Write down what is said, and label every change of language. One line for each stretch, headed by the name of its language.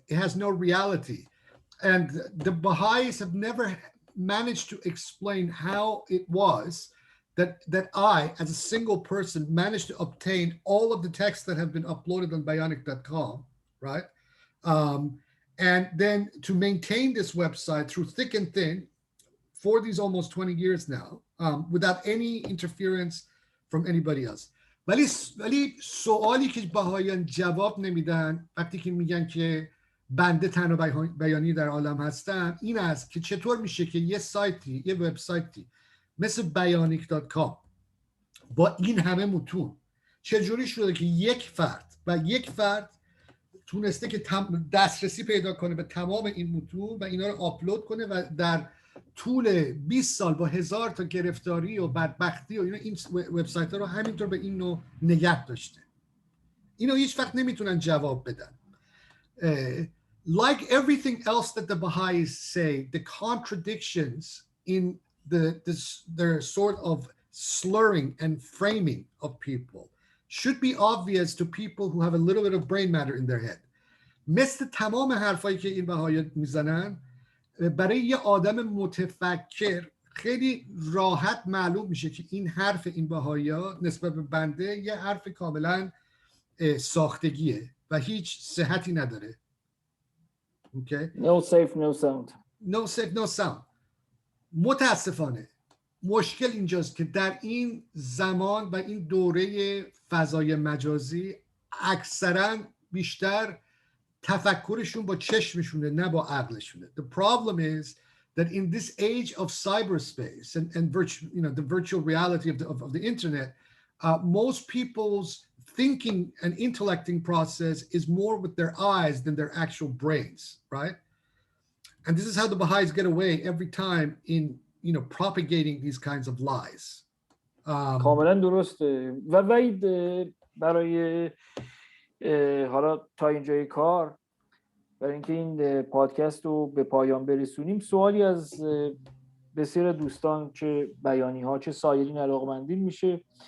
English: It has no reality. And the Baha'is have never managed to explain how it was that I, as a single person, managed to obtain all of the texts that have been uploaded on bionic.com, right? And then to maintain this website through thick and thin for these almost 20 years now, without any interference from anybody else.
Persian: ولی سوالی که بهاییان جواب نمیدن وقتی که میگن که بنده تنها بیانی در عالم هستم این است که چطور میشه که یه سایتی، یه وبسایتی مثل bionic.com با این همه متون چجوری شده که یک فرد تونسته که دسترسی پیدا کنه به تمام این متون و اینا رو آپلود کنه و در طول 20 سال با 1000 تا گرفتاری و بدبختی و این وبسایت ها رو همینطور به این نوع نگه داشته. اینو هیچ وقت نمیتونن جواب بدن.
English: Like everything else that the Baha'is say, the contradictions in their sort of slurring and framing of people should be obvious to people who have a little bit of brain matter in their head.
Persian: مثل تمام حرفایی که این بهاییان میزنن برای یه آدم متفکر خیلی راحت معلوم میشه که این حرف این بهایی‌ها نسبت به بنده یه حرف کاملا ساختگیه و هیچ صحتی نداره.
English: Okay? No safe, no sound. No safe, no sound.
Persian: متاسفانه مشکل اینجاست که در این زمان و این دوره فضای مجازی اکثرا بیشتر تفکرشون با چشمشونه نه با عقلشونه.
English: The problem is that in this age of cyberspace and the virtual reality of the internet, most people's thinking and intellecting process is more with their eyes than their actual brains, right? And this is how the Baha'is get away every time in propagating these kinds of lies.
Persian: کاملا درسته و وید برای حالا تا اینجای کار برای اینکه این پادکست رو به پایان برسونیم سوالی از بسیار دوستان چه بیانی ها چه سایرین علاقمندین میشه.